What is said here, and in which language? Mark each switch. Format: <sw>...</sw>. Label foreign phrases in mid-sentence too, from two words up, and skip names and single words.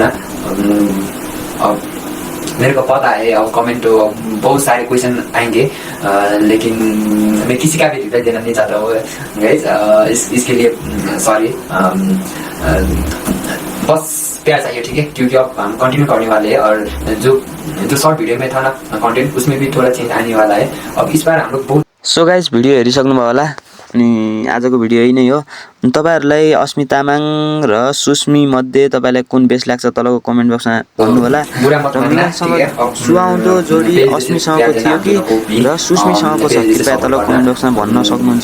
<hi>अब मेरे को पता है अब कमेंट तो बहुत सारे क्वेश्चन आएंगे, लेकिन मैं किसी का भी रिप्लाई देना नहीं चाहता हूँ गाइस, इसके लिए सॉरी। बस प्यार चाहिए, ठीक है, क्योंकि अब हम कंटिन्यू करने वाले हैं और जो</hi> <en>short video</en> <hi>में था ना कंटेंट उसमें भी थोड़ा चेंज आने वाला है। अब इस बार हम लोग बहुत</hi> <en>so guys</en> <ne>भिडियो हेरिसक्नुभयो होला अनि आजको भिडियो यही नै हो। तपाईहरुलाई अस्मि तामाङ र सुस्मी मध्ये तपाईलाई कुन बेस्ट लाग्छ तलको</ne> <en>comment boxमा</en> <ne>भन्नु होला। सुहाउँदो जोडी अस्मीसँगको थियो कि र सुस्मीसँगको छ कृपया तलको</ne> <en>comment boxमा</en> <ne>भन्न सक्नुहुन्छ।</ne>